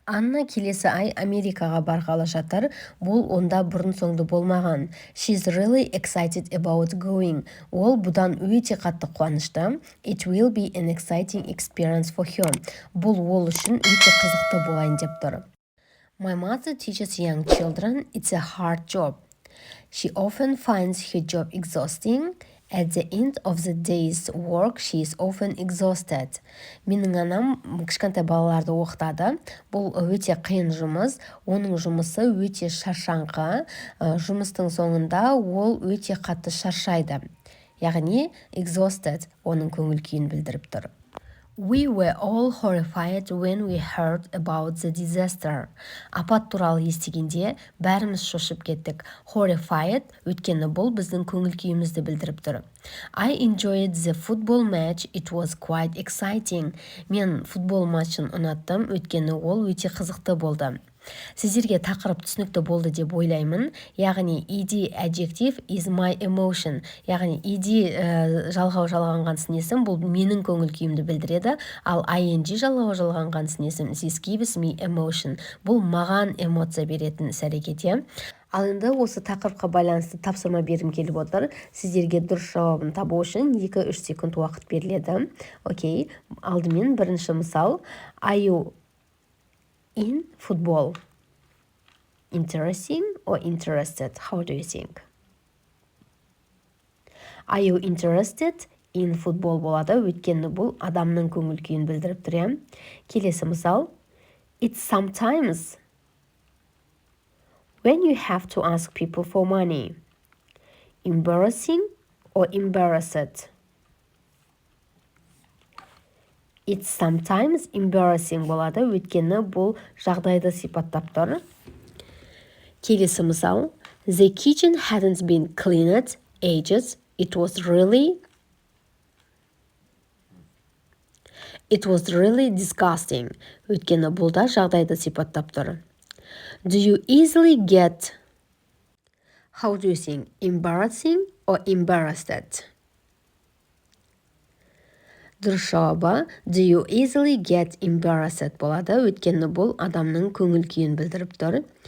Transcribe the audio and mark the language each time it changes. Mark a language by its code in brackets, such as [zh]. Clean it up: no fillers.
[kk] Анна келесі ай Америкаға барғалы жатыр. Бұл онда бұрын соңды болмаған. [en] She's really excited about going. [kk] Ол бұдан өте қатты қуанышты. [en] It will be an exciting experience for her. [kk] Бұл ол үшін өте қызықты болайын деп тұр. [en] My mother teaches young children. It's a hard job. She often finds her job exhausting. At the end of the day's work, she is often exhausted. [kk] Менің анам кішкентай балаларды оқытады. Бұл өте қиын жұмыс. Оның жұмысы өте шаршаңқы. Жұмыстың соңында ол өте қатты шаршайды. Яғни exhausted оның көңіл күйін білдіріп тұр. [en] We were all horrified when we heard about the disaster. [kk] Апат туралы естігенде бәріміз шошып кеттік. Horrified өйткені бұл біздің көңіл күйімізді білдіріп тұр. [en] I enjoyed the football match. It was quite exciting. [kk] Мен футбол матчын ұнаттым, өйткені ол өте қызықты болды. Сіздерге тақырып түсінікті болды деп ойлаймын. [en] Яғни ed adjective is my emotion. [kk] Яғни ed жалғау жалғанған сын есім бұл менің көңіл күйімді білдіреді, ал ing жалғау жалғанған сын есім [en] this gives me emotion. [kk] Бұл маған эмоция беретін іс-әрекет. Ал енді осы тақырыпқа байланысты тапсырма бергім келіп отыр. Сіздерге дұрыс жауабын табу үшін 2-3 секунд уақыт беріледі. Окей, алдымен бірінші мысал. [en] Are you in football? Interesting or interested? How do you think? Are you interested in football [kk] болады, өйткені бұл адамның көңіл күйін білдіріп тұр. Келесі мысал. [en] It's sometimes when you have to ask people for money. Embarrassing or embarrassed? It's sometimes embarrassing [kk] болады, өйткені бұл жағдайды сипаттап тұр. Келесі мысал. [en] The kitchen hadn't been cleaned ages. It was really disgusting. [kk] Өйткені бұл да жағдайды сипаттап тұр. [en] Do you easily get, how do you think, embarrassing or embarrassed? [kk] Дұрыс жауабы [en] do you easily get embarrassed [kk] болады, өйткені бұл адамның көңіл күйін білдіріп тұр.